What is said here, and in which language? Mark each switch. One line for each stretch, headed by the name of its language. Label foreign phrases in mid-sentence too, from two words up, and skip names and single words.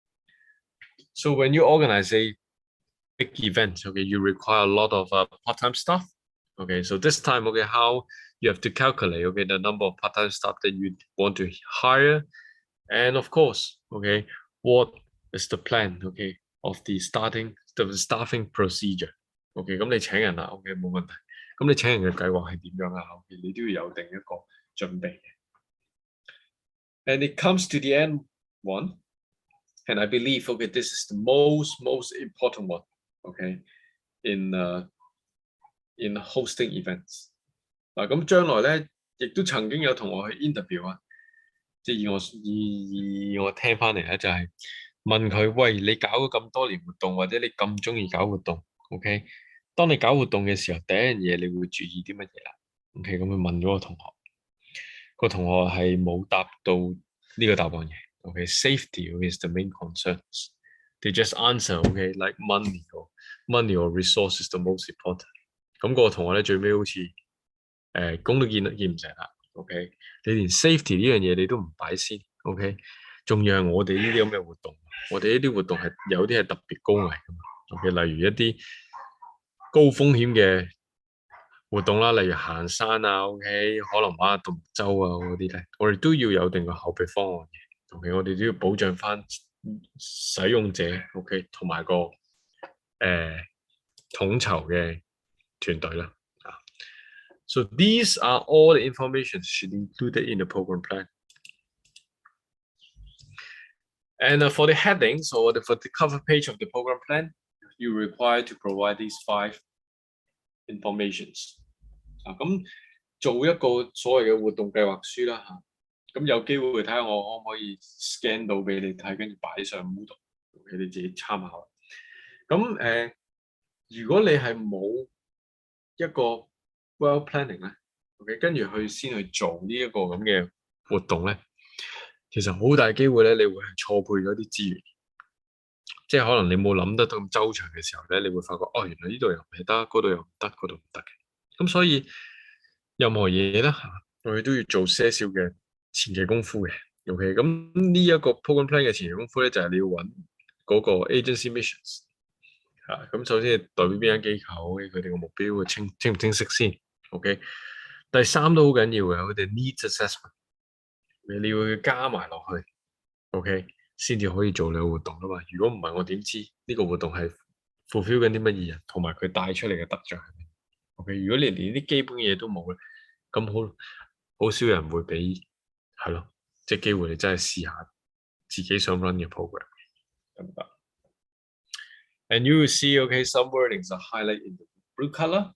English: So when you organize a big event, okay, you require a lot of part-time staff. Okay, so this time, okay, how you have to calculate, okay, the number of part-time staff that you want to hire, and of course, okay, what is the plan, okay, of the staffing procedure.
Cantonese: Okay, 咁你請人啦 ，OK 冇問題。咁你請人嘅計劃係點樣啊 ？OK， 你都要有定一個準備嘅。
English: And it comes to the end one, and I believe, okay, this is the most important one, okay, in hosting events.
Cantonese: 嗱，咁將來咧，亦都曾經有同學去 interview 啊，即係以我聽翻嚟咧，就係問佢：喂，你搞咗咁多年活動，或者你咁中意搞活動 ，OK？當你搞活動嘅時候，第一樣嘢你會注意啲乜嘢啦 ？OK， 咁佢問咗個同學，個同學係冇答到呢個答案嘅。OK，
English: safety is the main concerns. They just answer, OK, like money or resource is the most important.
Cantonese: 咁個同學咧最尾好似工都見唔成啦 ，OK？你連 safety 呢樣嘢你都唔擺先 ，OK？仲要係我哋呢啲咁嘅活動，我哋呢啲活動係有啲係特別高危噶嘛 ，OK？例如一啲高風險嘅活動啦，例如行山啊 ，OK？可能玩下獨木舟啊嗰啲咧，我哋都要有定個後備方案嘅 ，OK？我哋都要保障翻使用者 ，OK？同埋個統籌嘅團隊啦。
English: So these are all the information should included in the program plan. And for the headings or for the cover page of the program plan, you require to provide these 5 informations.
Cantonese: 咁做一個所謂嘅活動計劃書啦嚇，咁有機會睇下我可唔可以 scan 到俾你睇，跟住擺上 Moodle， 俾你自己參考。咁如果你係冇一個
English: well planning
Cantonese: 咧 ，OK， 跟住先去做呢一個咁嘅活動咧，其實好大機會咧，你會係錯配咗啲資源，即係可能你冇諗得到咁周詳嘅時候咧，你會發覺哦，原來呢度又唔係得，嗰度又唔得，嗰度唔得嘅。咁所以任何嘢啦嚇，我哋都要做些少嘅前期功夫嘅。OK，咁呢一個
English: program plan
Cantonese: 嘅前期功夫咧，就係你要揾嗰個
English: agency missions
Cantonese: 嚇。咁首先係代表邊間機構，佢哋嘅目標清唔清晰先。OK，第三都好緊要嘅，佢哋
English: needs assessment，
Cantonese: 你要加埋落去。OK，先至可以做你個活動啊嘛。如果唔係，我點知呢個活動係 fulfill 緊啲乜嘢人，同埋佢帶出嚟嘅得着係咩？OK，如果你連啲基本嘢都冇咧，咁好少人會俾係咯，即係機會你真係試下自己想 run 嘅 program， 得唔得 ？
English: And you will see, okay, some wordings are highlighted in the blue color.